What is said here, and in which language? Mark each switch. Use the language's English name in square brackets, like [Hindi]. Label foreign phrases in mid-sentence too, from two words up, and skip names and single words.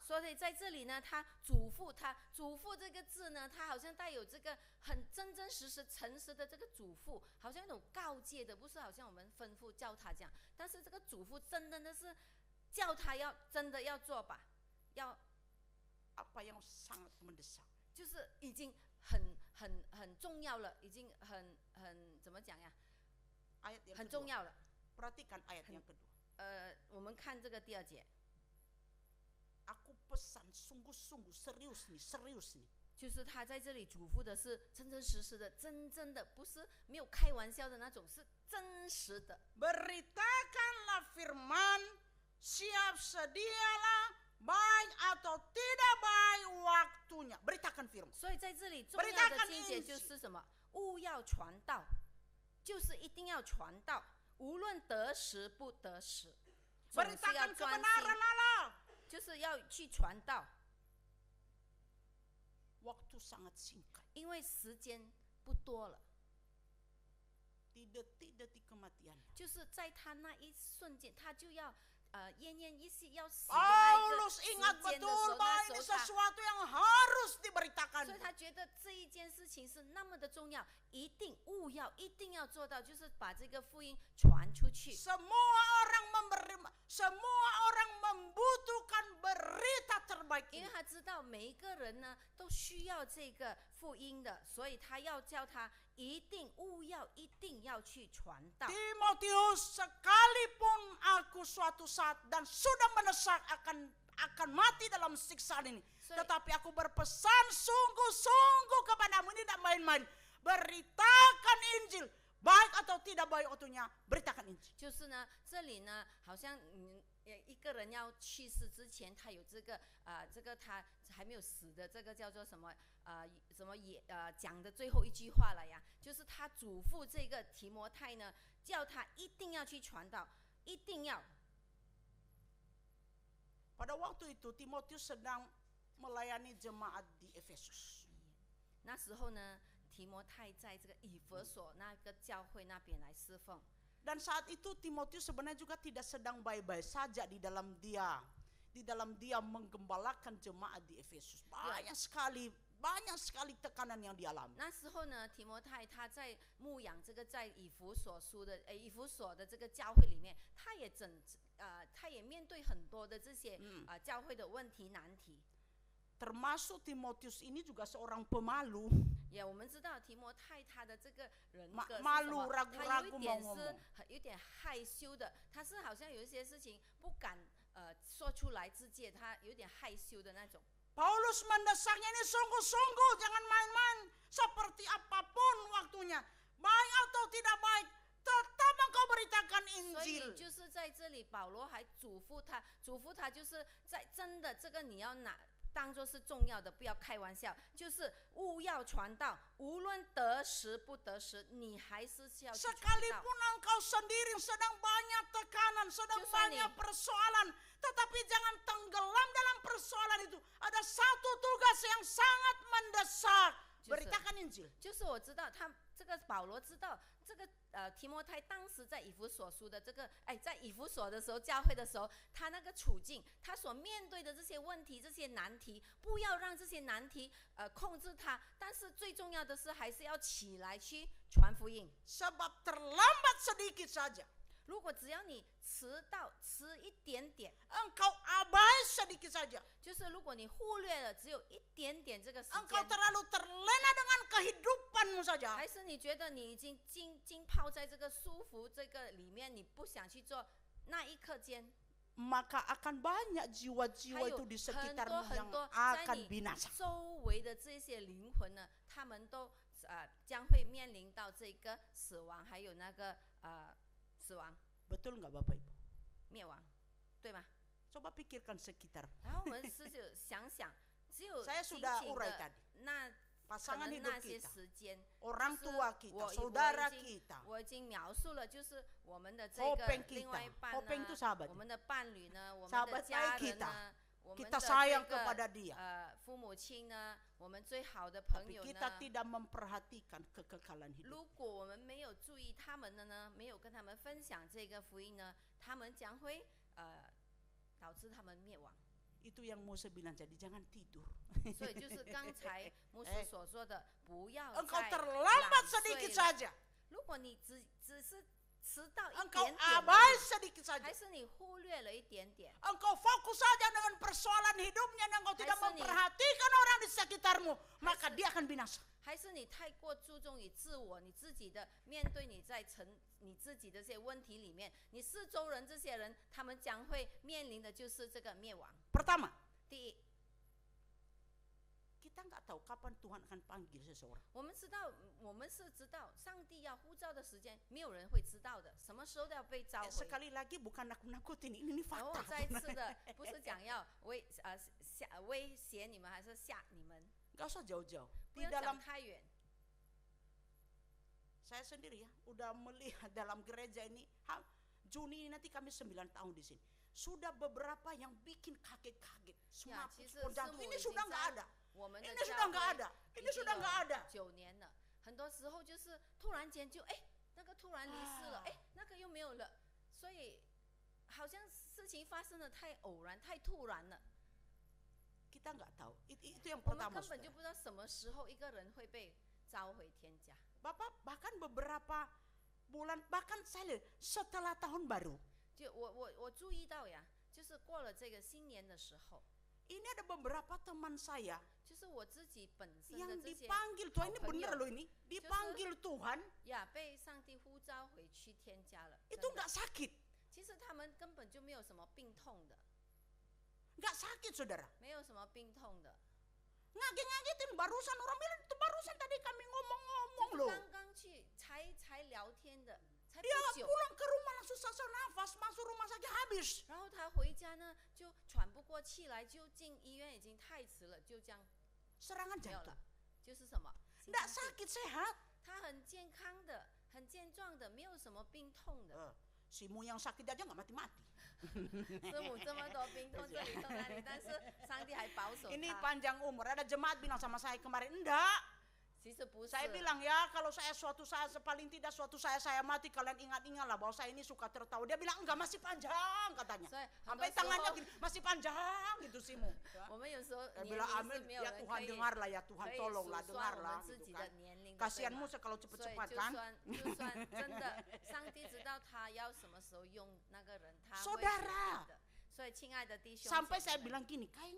[Chinese] 所以在这里呢，他嘱咐这个字呢，他好像带有这个很真真实实、诚实的这个嘱咐，好像那种告诫的，不是好像我们吩咐叫他这样，但是这个嘱咐真的是叫他真的要做吧，要 [Indonesian] Apa yang sangat mendesak. [Chinese] 就是已经很重要了，已经很怎么讲呀？ [Indonesian] Ayat yang [Chinese] 很重 [Indonesian] kedua. [Chinese] 要了。 [Indonesian] Perhatikan ayat yang kedua. [Chinese] 我们看这个第2节， [Indonesian] Aku pesan sungguh-sungguh serius nih. [Chinese] 就是他在这里嘱咐的是真真实实的，真正的，不是没有开玩笑的那种，是真实的。 [Indonesian] Beritakanlah firman, siap sedialah baik atau tidak baik waktunya. Beritakan firman. [Chinese] 所以在这里重要的经节就是什么？务要传道，就是一定要传道，无论得时不得时，总是要 [Indonesian] Beritakan [Chinese] 专 [Indonesian] kebenaran [Chinese] 心， [Indonesian] Allah. [Chinese] 就是要去传道， [Indonesian] Waktu sangat singkat. [Chinese] 因为时间不多了。 [Indonesian] Di detik-detik kematian. [Chinese] 就是在他那一瞬间，他就要奄奄一息要死的那一个 [Indonesian] Paulus [Chinese] 时 [Indonesian] ingat [Chinese] 间的时 [Indonesian] betul [Chinese] 候， [Indonesian] bahwa [Chinese] 那 [Indonesian] ini [Chinese] 时候 [Indonesian] sesuatu yang harus [Chinese] 所以 [Indonesian] diberitakan. [Chinese] 他觉得这一件事情是那么的重要，一定务务要一定要做到，就是把这个福音传出去。 [Indonesian] Semua orang membutuhkan berita terbaik [Chinese] 因 [Indonesian] ini. [Chinese] 为他知道每一个人呢都需要这个福音的，所以他要叫他一定要去传道。 [Indonesian] Timotius, sekalipun aku suatu saat dan sudah mendesak akan mati dalam siksaan ini, tetapi aku berpesan sungguh-sungguh kepadamu, ini tidak main-main. Beritakan Injil, baik atau tidak baik waktunya, beritakan Injil. [Chinese] 就是呢，这里呢，好像一个人要去世之前，他有这个这个他还没有死的这个叫做什么讲的最后一句话了呀，就是他嘱咐这个提摩太呢，叫他一定要去传道，一定要。 [Indonesian] Pada waktu itu Timotius sedang melayani jemaat di Efesus. [Chinese] 那时候呢，提摩太在这个以弗所那个教会那边来侍奉。 [Indonesian] Dan saat itu Timotius sebenarnya juga tidak sedang baik-baik saja di dalam dia menggembalakan jemaat di Efesus. Banyak sekali tekanan yang dialami. [Chinese] 那时候呢，提摩太他在牧养这个在以弗所的这个教会里面，他也面对很多的这些教会的问题难题。 [Indonesian] Termasuk Timotius ini juga seorang pemalu. [Chinese] 也我们知道提摩太他的这个人格是什 [Indonesian] malu [Chinese] 么？ 他有一 [Indonesian] ragu-ragu [Chinese] 点 [Indonesian] mau [Chinese] 是 [Indonesian] ngomong. [Chinese] 有点害羞的，他是好像有一些事情不敢说出来自荐，他有点害羞的那种。 [Indonesian] Paulus mendesaknya ini sungguh-sungguh, jangan main-main. Seperti apapun waktunya, baik atau tidak baik, tetap engkau beritakan [Chinese] 所以 [Indonesian] Injil. [Chinese] 就是在这里，保罗还嘱咐他，就是在真的这个你要当作是重要的，不要开玩笑，就是务要传道，无论得时不得时，你还是要去传道。 [Indonesian] Sekalipun engkau sendiri sedang banyak tekanan, sedang banyak persoalan, tetapi jangan tenggelam dalam persoalan itu. Ada satu tugas yang sangat mendesak, beritakan Injil. [Chinese] 就是我知道他这个保罗知道这个提摩太当时在以弗所书的这个在以弗所的时候教会的时候，他那个处境，他所面对的这些问题、这些难题，不要让这些难题控制他，但是最重要的是还是要起来去传福音。 [Indonesian] Sebab terlambat sedikit saja, [Chinese] 如果只要你迟一点点， [Indonesian] engkau abai sedikit saja, [Chinese] 就是如果你忽略了只有一点点这个时 [Indonesian] engkau [Chinese] 间， [Indonesian] terlalu terlena dengan kehidupanmu saja, [Chinese] 还是你觉得你已经浸泡在这个舒服这个里面，你不想去做，那一刻间， [Indonesian] maka akan banyak jiwa-jiwa [Chinese] 还有 [Indonesian] itu di [Chinese] 很 [Indonesian] sekitarmu [Chinese] 多 [Indonesian] yang [Chinese] 很多在 [Indonesian] akan [Chinese] 你 [Indonesian] binasa. [Chinese] 周围的这些灵魂呢，他们都将会面临到这个死亡，还有那个死亡 [Indonesian] Betul nggak Bapak Ibu? [Chinese] 灭亡，对吗？ [Indonesian] Coba pikirkan sekitar. [Chinese] 然后我们想想，只有 [Indonesian] Saya [Chinese] 仅 [Indonesian] sudah [Chinese] 仅 [Indonesian] urai [Chinese] 的 [Indonesian] tadi. [Chinese] 那可 [Indonesian] Pasangan [Chinese] 能 [Indonesian] hidup [Chinese] 那些 [Indonesian] kita, [Chinese] 时间。 [Indonesian] orang [Chinese] 就是 [Indonesian] tua kita, [Chinese] 我 [Indonesian] saudara [Chinese] 已经 [Indonesian] kita, [Chinese] 我已经描述了，就是我们的这 [Indonesian] Hopeng [Chinese] 个另外一 [Indonesian] kita. [Chinese] 半 [Indonesian] Hopeng itu [Chinese] 呢， [Indonesian] sahabat. [Chinese] 我们的伴侣呢，我们 [Indonesian] Sahabat [Chinese] 的家 [Indonesian] baik [Chinese] 人 [Indonesian] kita. [Chinese] 呢，我们 [Indonesian] Kita [Chinese] 的 [Indonesian] sayang [Chinese] 这 [Indonesian] kepada [Chinese] 个 [Indonesian] dia. [Chinese] 父母亲呢，我们最好的朋 [Indonesian] Tapi [Chinese] 友 [Indonesian] kita [Chinese] 呢， [Indonesian] tidak memperhatikan kekekalan hidup. [Chinese] 如果我们没有注意他们的呢，没有跟他们分享这个福音呢，他们将会导致他们灭亡。 [Indonesian] Itu yang Musa bilang, jadi jangan tidur. [Chinese] 所以就是刚才牧师所说的，不要 [Indonesian] Engkau [Chinese] 再 [Indonesian] terlambat [Chinese] 懒 [Indonesian] sedikit [Chinese] 睡了。 [Indonesian] saja, [Chinese] 如果你只是迟到一 [Indonesian] engkau [Chinese] 点点而 [Indonesian] abai [Chinese] 已， [Indonesian] sedikit [Chinese] 还 [Indonesian] saja, [Chinese] 是你忽略了一点点， [Indonesian] engkau fokus saja dengan persoalan hidupnya dan engkau tidak Hai seni. memperhatikan orang di sekitarmu, maka seni. dia akan binasa. [Chinese] 还是你太过注重于自我，你自己的面对你自己的这些问题里面，你四周人这些人，他们将会面临的就是这个灭亡。 [Indonesian] Pertama, [Chinese] 第一， [Indonesian] kita nggak tahu kapan Tuhan akan panggil seseorang. [Chinese] 我们是知道上帝要呼召的时间，没有人会知道的，什么时候要被召回。 [Indonesian] Sekali lagi bukan nakut-nakutin, ini [Chinese] 然后 [Indonesian] fakta. [Chinese] 我再次的不是讲要威胁你们，还是吓你们， [Indonesian] Gak usah jauh-jauh. [Chinese] 不 [Indonesian] Di [Chinese] 要讲 [Indonesian] dalam [Chinese] 太远。 [Indonesian] saya sendiri ya, udah melihat dalam gereja ini, Juni ini nanti kami 9 tahun di sini. Sudah beberapa yang bikin kaget-kaget. [Chinese] 呀， [Indonesian] Semua [Chinese] 其实 [Indonesian] spontan. [Chinese] 师母 [Indonesian] Ini [Chinese] 已经 [Indonesian] sudah nggak [Chinese] 在 [Indonesian] ada. [Chinese] 我们的 [Indonesian] Ini [Chinese] 教 [Indonesian] sudah nggak [Chinese] 会 [Indonesian] ada. [Chinese] 已 [Indonesian] Ini [Chinese] 经 [Indonesian] sudah nggak ada. [Chinese] 9 年了，很多时候就是突然间就那个突然离世了，那个又没有了，所以好像事情发生的太偶然、太突然了， [Indonesian] Kita nggak tahu. Itu yang [Chinese] 我们 [Indonesian] pertama. [Chinese] 根本就 [Indonesian] Saudara. [Chinese] 不知道什么时候一个人会被召回天家。 [Indonesian] Bapak bahkan beberapa bulan, bahkan saya lihat setelah tahun baru. [Chinese] 就我注意到呀，就是过了这个新年的时候， [Indonesian] Ini ada beberapa teman saya [Chinese] 就是我自己本身 [Indonesian] yang [Chinese] 的这些 [Indonesian] dipanggil Tuhan, ini [Chinese] 好朋友 [Indonesian] bener loh ini, dipanggil Tuhan [Chinese] 呀，被上帝呼召回去添加了。 [Indonesian] itu [Chinese] 真的 [Indonesian] nggak sakit, [Chinese] 其实他们根本就没有什么病痛的， [Indonesian] nggak sakit saudara. [Chinese] 没有什么病痛的。 [Indonesian] Ngaget-ngagetin barusan orang bilang itu barusan tadi kami ngomong-ngomong [Chinese] 就是 [Indonesian] loh. [Chinese] 刚刚去才聊天的，才不 [Indonesian] Dia [Chinese] 久， [Indonesian] pulang ke rumah langsung sesak nafas, masuk rumah sakit habis. [Chinese] 然后他回家呢就喘不过气来，就进医院，已经太迟了，就这样 [Indonesian] Serangan [Chinese] 没有 [Indonesian] jantung. [Chinese] 了。就是什么？心 [Indonesian] Nggak [Chinese] 脏病 [Indonesian] sakit sehat. [Chinese] 他很健康的，很健壮的，没有什么病痛的。 [Indonesian] Simu yang sakit aja nggak mati-mati. [Chinese] 师母这么多病痛这里痛那里，但是上帝还保守 [Indonesian] Ini [Chinese] 他。 [Indonesian] panjang umur. Ada jemaat bilang sama saya kemarin, enggak. [Chinese] 其实不是， [Indonesian] Saya bilang ya kalau saya suatu saat, paling tidak suatu saya mati, kalian ingat-ingatlah bahwa saya ini suka tertawa. Dia bilang enggak, masih panjang katanya. Saya Sampai [Chinese] 很多时候 [Indonesian] tangannya gini, masih panjang gitu Simu. [Chinese] 我们有时候 [Indonesian] Saya [Chinese] 年 [Indonesian] bilang [Chinese] 龄 [Indonesian] amin, [Chinese] 是没有 [Indonesian] ya [Chinese] 人 [Indonesian] Tuhan [Chinese] 可以 [Indonesian] dengarlah ya Tuhan [Chinese] 可以 [Indonesian] tolonglah [Chinese] 数算我 [Indonesian] dengarlah [Chinese] 们自 [Indonesian] gitu [Chinese] 己的 [Indonesian] kan. [Chinese] 年龄的，对 [Indonesian] Kasihan [Chinese] 吗 [Indonesian] Musa kalau [Chinese] 所以 [Indonesian] cepat-cepat [Chinese] 就 [Indonesian] kan. [Chinese] 算真的，上帝知道他要什么时候用那个人，他会 [Indonesian] Saudara [Chinese] 决定的。所以亲爱的弟兄 [Indonesian] Sampai [Chinese] 姐 [Indonesian] saya [Chinese] 妹们， [Indonesian] bilang gini, kayaknya